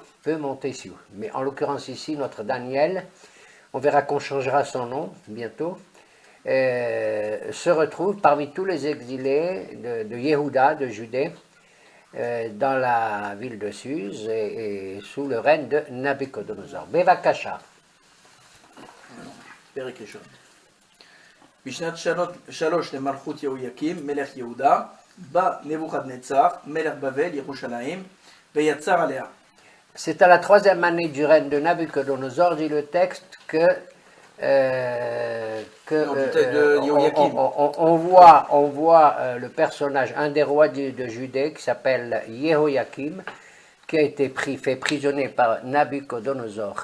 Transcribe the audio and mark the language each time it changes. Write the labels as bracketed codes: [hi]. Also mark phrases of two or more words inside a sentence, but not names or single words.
[fr] Mais en l'occurrence ici, notre Daniel, on verra qu'on changera son nom bientôt, se retrouve parmi tous les exilés de Yehuda, de Judée, dans la ville de Suse et sous le règne de Nabuchodonosor. Bevakasha. [he] בשנת 3 למלכות יהויקים, מלך יהודה, בא נבוכדנצר, מלך בבל, ירושלים, ויצר עליה. [fr] C'est à la 3e année du règne de Nabuchodonosor, dit le texte, on voit le personnage, un des rois de Judée, qui s'appelle Yehoyakim, qui a été fait prisonnier par Nabucodonosor.